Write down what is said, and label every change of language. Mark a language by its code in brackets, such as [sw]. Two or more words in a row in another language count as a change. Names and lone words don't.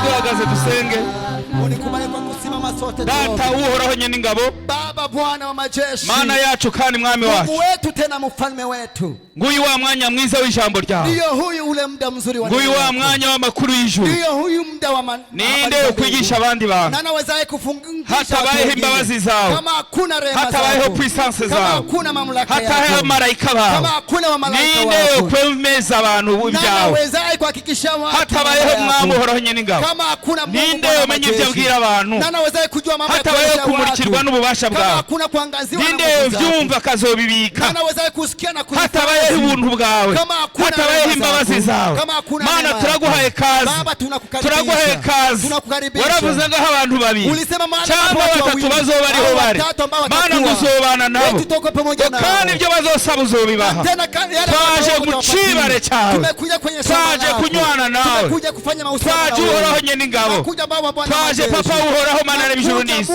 [rn] duhagaze dusenge. [sw] Unikubali kwa kusimama sote. [rn] Data uhoraho nyene ingabo, [sw] Baba Bwana wa majeshi, [rn] Mana yacu kandi mwami wacu, [sw] Mungu wetu tena mfalme wetu. [rn] Nguyu wa mwanya mwiza w'ijambo ryawe. [sw] Ndio huyu ule muda mzuri wa [rn] Nguyu wa mwanya w'amakuru y'ijuru. [sw] Ndio huyu muda wa [rn] ninde ukwigisha abandi bantu. [sw] Na nawezaye kufungisha [rn] hatabayeho imbabazi zawe, [sw] kama hakuna rehema zawe, [rn] hatabayeho puissance zawe, [sw] kama hakuna mamlaka yako, [rn] hatabayeho malaika bawe, [sw] kama hakuna wa malaika wako, [rn] ninde ukwemeza abantu ibyawe. [sw] Na nawezaye kuhakikisha watu, [rn] hatabayeho mwami uhoraho nyene ingabo, [sw] kama hakuna Mungu, [rn] ninde umenya ibyo abwira abantu. [sw] Na nawezaye kujua mambo yako, [rn] hatabayeho kumurikirwa n'ububasha bwawe, [sw] kama hakuna kuangaziwa, [rn] ninde uvyumva akazobibika. [sw] Na nawezaye kusikia na kuhifadhi, [rn] hatabayeho ubuntu bwawe, hatabayeho imbabazi zawe. Mana turaguhaye kazi, turaguhaye kazi. Waravuze ngo abantu babiri cyangwa batatu bazoba ariho bari, Mana nguzobana nabo, kandi ibyo bazosaba uzobibaha. Twaje gucibare cyawe, twaje kunywana nawe, twaje uhoraho nyene ingabo, twaje papa uhoraho Mana y'ijuru n'isi.